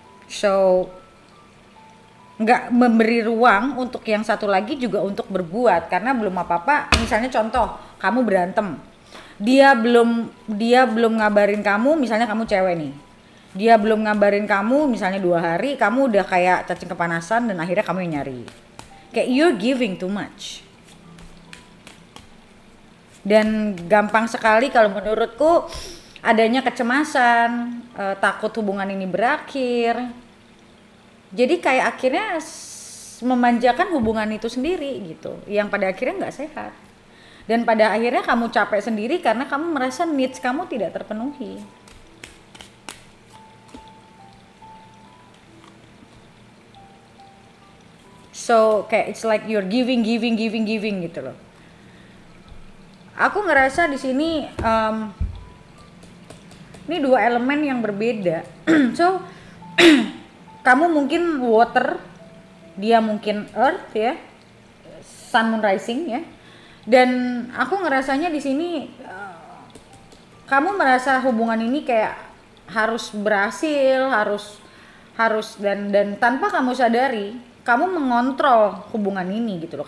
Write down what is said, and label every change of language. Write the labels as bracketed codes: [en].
[id] So nggak memberi ruang untuk yang satu lagi juga untuk berbuat, karena belum apa-apa. Misalnya contoh, kamu berantem. Dia belum ngabarin kamu, misalnya kamu cewek nih. Dia belum ngabarin kamu misalnya 2 hari, kamu udah kayak cacing kepanasan dan akhirnya kamu yang nyari. [en] Kayak you're giving too much. [id] Dan gampang sekali kalau menurutku adanya kecemasan, takut hubungan ini berakhir. Jadi kayak akhirnya memanjakan hubungan itu sendiri gitu, yang pada akhirnya nggak sehat. Dan pada akhirnya kamu capek sendiri karena kamu merasa needs kamu tidak terpenuhi. So kayak [en] it's like you're giving [id] gitu loh. Aku ngerasa di sini ini dua elemen yang berbeda. So kamu mungkin water, dia mungkin earth ya, [en] sun moon rising [id] ya. Dan aku ngerasanya di sini kamu merasa hubungan ini kayak harus berhasil, harus dan tanpa kamu sadari, kamu mengontrol hubungan ini gitu loh.